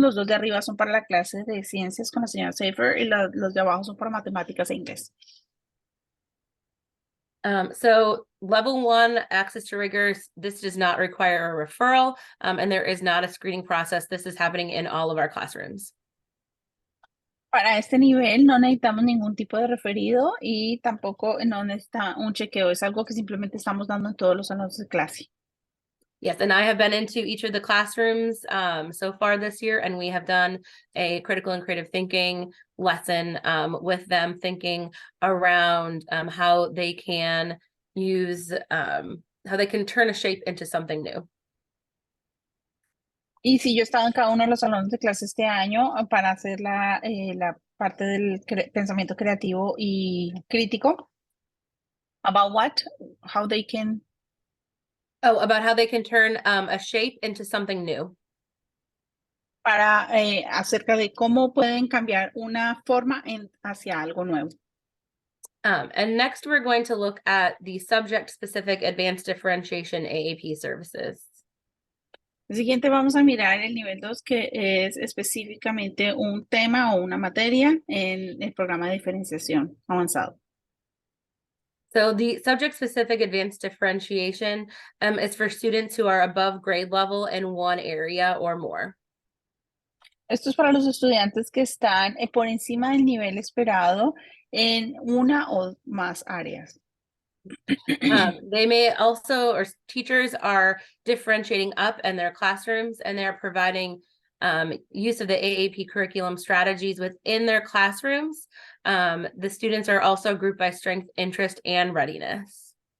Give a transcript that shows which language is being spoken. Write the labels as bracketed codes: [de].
[es] Los dos de arriba son para la clase de ciencias con la señora Safer y los de abajo son para matemáticas e inglés. [en] So level 1, access to rigors, this does not require a referral, and there is not a screening process. This is happening in all of our classrooms. [es] Para este nivel no necesitamos ningún tipo de referido y tampoco no necesita un chequeo. Es algo que simplemente estamos dando en todos los salones de clase. [en] Yes, and I have been into each of the classrooms so far this year, and we have done a critical and creative thinking lesson with them, thinking around how they can use, how they can turn a shape into something new. [es] Y sí, yo he estado en cada uno de los salones de clase este año para hacer la parte del pensamiento creativo y crítico. [en] About what? How they can... Oh, about how they can turn a shape into something new. [es] Para acerca de cómo pueden cambiar una forma hacia algo nuevo. [en] And next, we're going to look at the subject-specific advanced differentiation AAP services. [es] El siguiente vamos a mirar el nivel 2, que es específicamente un tema o una materia en el programa de diferenciación avanzado. [en] So the subject-specific advanced differentiation is for students who are above grade level in one area or more. [es] Esto es para los estudiantes que están por encima del nivel esperado en una o más áreas. [en] They may also, or teachers are differentiating up in their classrooms, and they're providing use of the AAP curriculum strategies within their classrooms. The students are also grouped by strength, interest, and readiness.